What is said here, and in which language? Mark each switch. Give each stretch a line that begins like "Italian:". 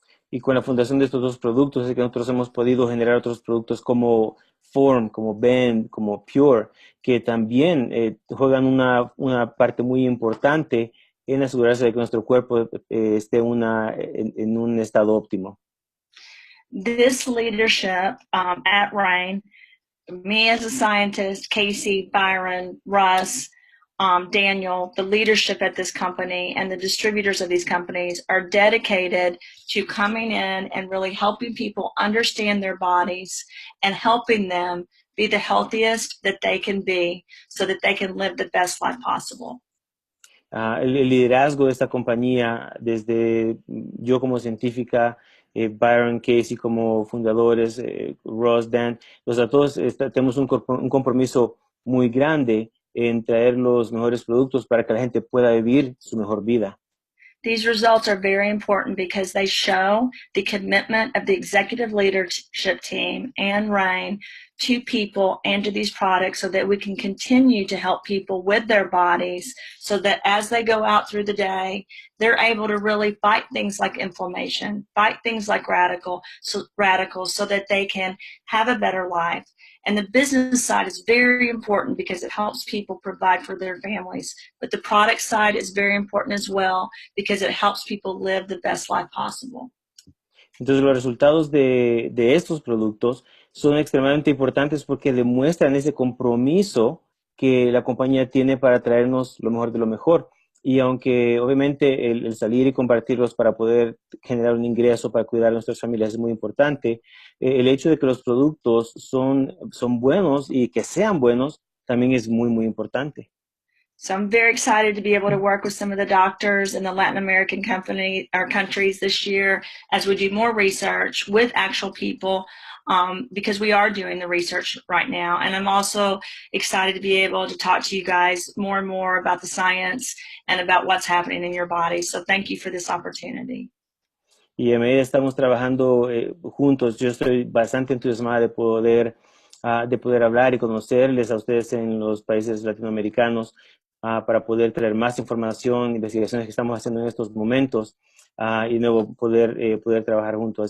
Spanish: Y con la fundación de estos dos productos es que nosotros hemos podido generar otros productos como Form, como Bend, como Pure, que también juegan una parte muy importante en asegurarse de que nuestro cuerpo esté en un estado óptimo.
English: This leadership at Rain, me as a scientist, Casey, Byron, Russ, Daniel, the leadership at this company and the distributors of these companies are dedicated to coming in and really helping people understand their bodies and helping them be the healthiest that they can be so that they can live the best life possible.
Spanish: El liderazgo de esta compañía, desde yo como científica, Byron, Casey como fundadores, Ross, Dan, todos tenemos un compromiso muy grande en traer los mejores productos para que la gente pueda vivir su mejor vida.
English: These results are very important because they show the commitment of the executive leadership team and Rain to people and to these products so that we can continue to help people with their bodies so that as they go out through the day, they're able to really fight things like inflammation, fight things like radicals so that they can have a better life. And the business side is very important because it helps people provide for their families. But the product side is very important as well because it helps people live the best life possible.
Spanish: Entonces, los resultados de estos productos son extremadamente importantes porque demuestran ese compromiso que la compañía tiene para traernos lo mejor de lo mejor. Y aunque obviamente el salir y compartirlos para poder generar un ingreso para cuidar a nuestras familias es muy importante, el hecho de que los productos son buenos y que sean buenos también es muy, muy importante.
English: So I'm very excited to be able to work with some of the doctors in the Latin American countries this year as we do more research with actual people because we are doing the research right now. And I'm also excited to be able to talk to you guys more and more about the science and about what's happening in your body. So thank you for this opportunity.
Spanish: Y a medida estamos trabajando juntos, yo estoy bastante entusiasmada de poder hablar y conocerles a ustedes en los países latinoamericanos para poder traer más información, investigaciones que estamos haciendo en estos momentos y luego poder trabajar juntos.